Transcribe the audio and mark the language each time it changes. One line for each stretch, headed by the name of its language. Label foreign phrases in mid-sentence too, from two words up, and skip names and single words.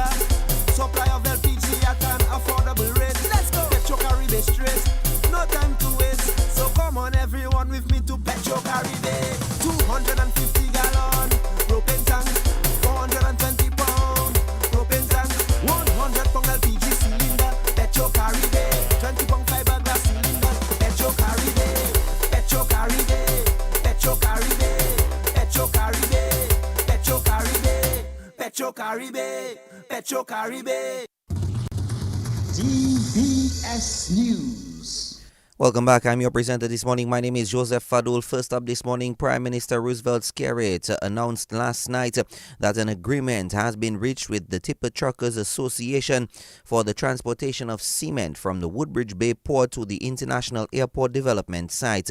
English: Supply of LPG at an affordable rate. Let's go. Petro Caribe straight. No time to waste. So come on everyone with me to Petro Caribe. 250 gallon propane tank. 420 pound propane tank. 100 pound LPG cylinder. Petro Caribe. 20 pound fiberglass cylinder. Petro Caribe. Petro Caribe. Petro Caribe. Petro Caribe. Petro Caribe. Petro Caribe. Petro Caribe. DBS News. Welcome back. I'm your presenter this morning. My name is Joseph Fadul. First up this morning, Prime Minister Roosevelt Skerrit announced last night that an agreement has been reached with the Tipper Truckers Association for the transportation of cement from the Woodbridge Bay Port to the International Airport Development Site.